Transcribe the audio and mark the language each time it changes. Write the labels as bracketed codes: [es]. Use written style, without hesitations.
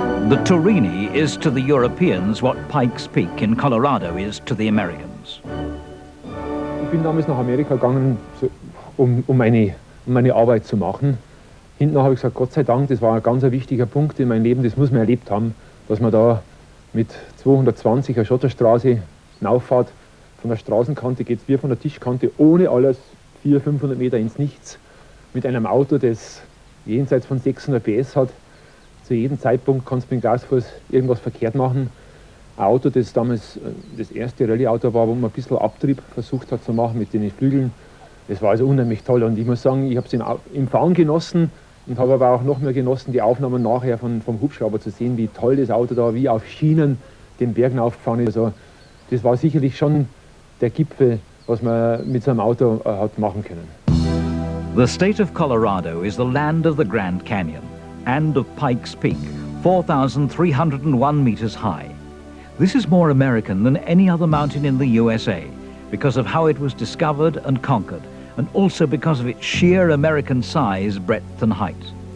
[en] The Turini is to the Europeans what Pikes Peak in Colorado is to the Americans. [de] Ich bin damals nach Amerika gegangen, um meine Arbeit zu machen. Hinten habe ich gesagt, Gott sei Dank, das war ein ganz wichtiger Punkt in meinem Leben, das muss man erlebt haben, dass man da mit 220 eine Schotterstraße Auffahrt. Von der Straßenkante geht es wie von der Tischkante ohne alles 400-500 Meter ins Nichts. Mit einem Auto, das jenseits von 600 PS hat. Zu jedem Zeitpunkt kannst du mit dem Gasfuß irgendwas verkehrt machen. Ein Auto, das damals das erste Rallye-Auto war, wo man ein bisschen Abtrieb versucht hat zu machen mit den Flügeln. Das war also unheimlich toll und ich muss sagen, ich habe es im Fahren genossen und habe aber auch noch mehr genossen, die Aufnahmen nachher vom Hubschrauber zu sehen, wie toll das Auto da, wie auf Schienen den Bergen aufgefahren ist. Also das war sicherlich schon der Gipfel, was man mit so einem Auto hat machen können. [en] The state of Colorado is the land of the Grand Canyon and of Pikes Peak, 4,301 meters high. This is more American than any other mountain in the USA because of how it was discovered and conquered, and also because of its sheer American size, breadth and height.